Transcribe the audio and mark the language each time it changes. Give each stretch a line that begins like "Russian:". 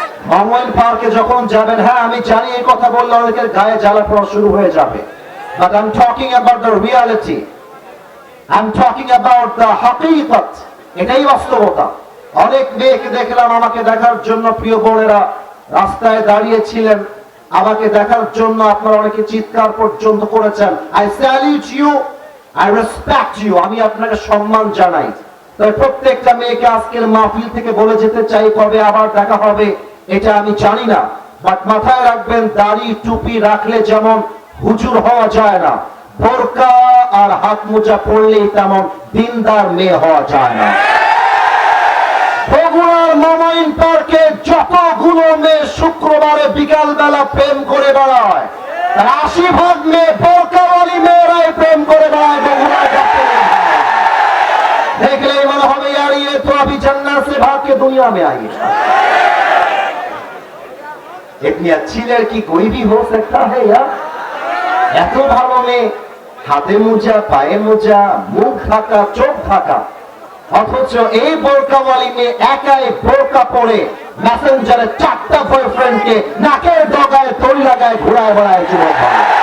Bangla: মমইন পার্কে যখন যাবেন, হ্যাঁ আমি জানি এই কথা বললে অনেকের গায়ে জ্বালা পড়া শুরু হয়ে যাবে,
English: but I'm talking about the reality, I'm talking about the haqiqat,
Bangla: এটাই বাস্তবতা। অনেক মেয়েকে দেখলাম, আমাকে দেখার জন্য প্রিয় বোনেরা রাস্তায় দাঁড়িয়েছিলেন, আমাকে দেখার জন্য আপনারা অনেকে চিৎকার পর্যন্ত করেছেন।
English: I salute you, I respect you,
Bangla: আমি আপনাকে সম্মান জানাই। তবে প্রত্যেকটা মেয়েকে আজকের মাহফিল থেকে বলে যেতে চাই, কবে আবার দেখা হবে এটা আমি জানি না, বাট মাথায় রাখবেন, দাড়ি টুপি রাখলে যেমন হুজুর হওয়া যায় না, বোরকা আর হাত মোজা পড়লেই তেমন দিনদার মেয়ে হওয়া যায় না। বগুড়ার মমইন পার্কে যতগুলো মেয়ে শুক্রবারে বিকাল বেলা প্রেম করে বেড়ায়, 80% মেয়ে বোরকাওয়ালি মেয়েরাই প্রেম করে বেড়ায় বগুড়ায়। দেখলেই মনে হবে
Hindi: यार ये तो अभी जन्नत से भाग के दुनिया में आई है। इतनी अच्छी लड़की कोई भी हो सकता है यार।
Bangla: এত ভালো মেয়ে, হাতে মোজা, পায়ে মোজা, মুখ ঢাকা, চোখ ঢাকা, অথচ এই বোরকাওয়ালি মেয়ে একাই বোরকা পরে মেসেঞ্জারে 4টা বয়ফ্রেন্ডকে নাকের ডগায় তৈরি লাগায় ঘুরায় বেড়ায় যুবক ভাই।